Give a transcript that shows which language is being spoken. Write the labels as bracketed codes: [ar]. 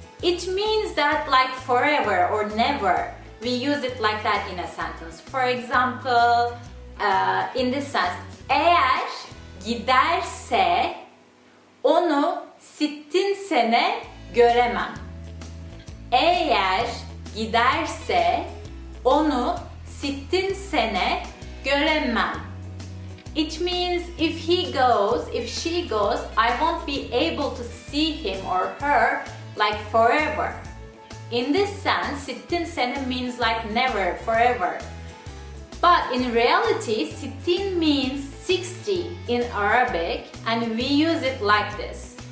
[en] It means that like forever or never. We use it like that in a sentence. For example, in this sense, [tr] eğer giderse onu sittin sene göremem. Eğer giderse onu sittin sene göremem. [en] It means if he goes, if she goes, I won't be able to see him or her like forever. In this sense, sittin sene means like never, forever. But in reality, sittin means 60 in Arabic, and we use it like this.